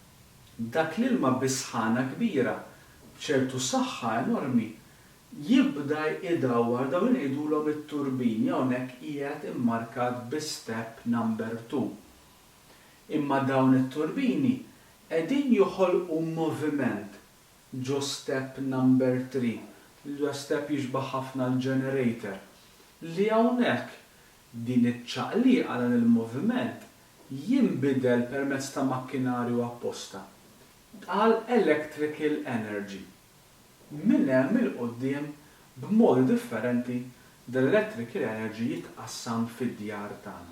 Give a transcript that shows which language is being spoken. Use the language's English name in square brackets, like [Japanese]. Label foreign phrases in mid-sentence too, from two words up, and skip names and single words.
[Maltese] Dak l-ilma bi-sħana kbira b'ċertu saħħa enormi jibda idawwar dawn ngħidulhom it-turbini hawnhekk qiegħed immarkat bi [English] step number 2. [Maltese] Imma dawn it-turbini qegħdin joħolqu moviment ġo [English] step number 3. [Maltese] L-step jixbaħ ħafna l-generator. Li hawnhekk din iċ-ċaqliqa dan il-moviment jinbidel permezz ta' makkinarju apposta għal [English] electrical energy. [Maltese] Minn hemm il-qudiem b'modi differenti dal- [English] electrical energy [Maltese] jitqassam fid-djar tagħna.